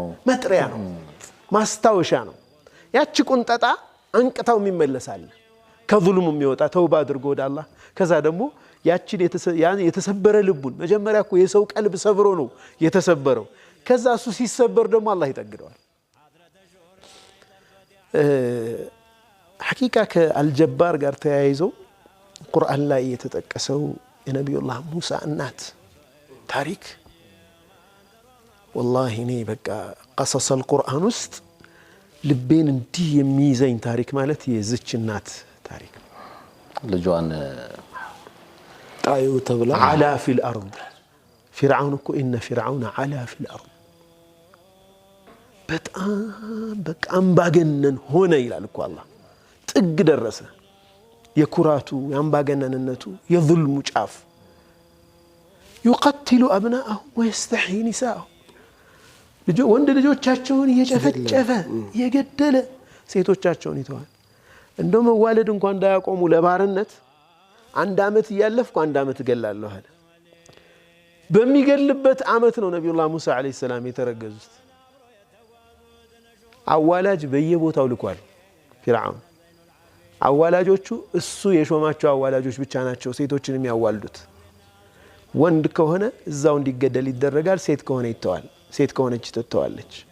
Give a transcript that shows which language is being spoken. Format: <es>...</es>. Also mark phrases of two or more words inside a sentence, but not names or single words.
<am>ማስታወሻ ነው ያቺ ቁንጠጣ አንቅታው የሚመለሳል ከዙልሙ የሚወጣ ተውባ አድርጎ ወደ አላህ ከዛ ደግሞ ያቺን የተሰበረ ልቡን መጀመሪያ እኮ የሰው ቀልብ ሰብሮ ነው የተሰበረው ከዛ እሱ ሲሰበር ደግሞ አላህ ይጠግደዋል ሐቂቃ ከአልጀባር ጋር ተያይዞ ቁርአን ላይ የተጠቀሰው የነብዩላህ ሙሳ እናት ታሪክ والله እኔ በቃ</am> <ar>قصص القرآن</ar> <am>ውስጥ ልቤን እንዲህ የሚይዘኝ ታሪክ ማለት የዚች እናት ታሪክ ልጇን ጣዩ ተብላ</am> <ar>على في الارض فرعون</ar> <am>እኮ</am> <ar>ان فرعون علا في الارض</ar> <am>በጣም በቃ አምባገነን ሆነ ይላል እኮ አላህ ጥግ ደረሰ የኩራቱ ያምባገነንነቱ የظلሙ ጫፍ</am> <ar>يقتل ابناءهم ويستحيي نساءهم</ar> <am>ወንድ ልጆቻቸውን እየጨፈጨፈ የገደለ ሴቶቻቸውን ይተዋል እንደው መዋለድ እንኳን እንዳያቆሙ ለባርነት አንድ አመት ያለፍኩ አንድ አመት ገላለሁ አለ በሚገልበት አመት ነው ነብዩላህ ሙሳ አለይሂ ሰላም የተረገዙት አዋላጅ በየቦታው ልኳል ፍርዓውን አዋላጆቹ እሱ የሾማቸው አዋላጆች ብቻ ናቸው ሴቶችን የሚያዋልዱት ወንድ ከሆነ እዛው እንዲገደል ይደረጋል ሴት ከሆነ ይተዋል ሴት ከሆነች ትተዋለች</am>